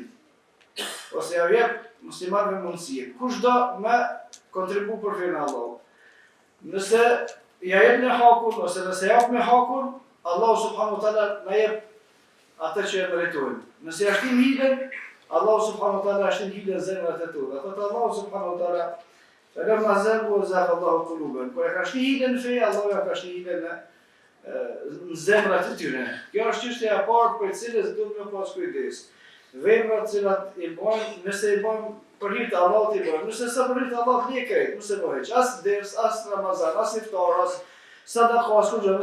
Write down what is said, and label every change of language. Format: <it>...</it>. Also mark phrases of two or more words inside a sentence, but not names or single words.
<sq>Ose ja jep muslimanëve mundësinë. Kush do me kontribu për fenë Allah. Nëse ja jep në hakun ose nëse jap me hakun, Allah</sq> <ar>سبحانه وتعالى</ar> <sq>na jep atë që e meritojnë. Nëse ja shtim hilen, Allah</sq> <ar>سبحانه وتعالى</ar> <sq>shtim hilen zemrat e tona.</sq> <ar>Atë Allah سبحانه وتعالى فلما زاغوا زاغ الله قلوبهم.</ar> <sq>Kur e ka shtim hilen në fe, Allah ja ka shtim hilen në zemrat e tyre. Kjo është çështja e parë për cilës duhet me pas kujdes. Veprat të cilat i bojnë, nëse i bojnë për hir të Allahut i bojnë. Nëse sa për hir të Allahut nie krejt, mos e bëj. As ders, as Ramazan, as iftar, as sadaka, as kujt.</sq>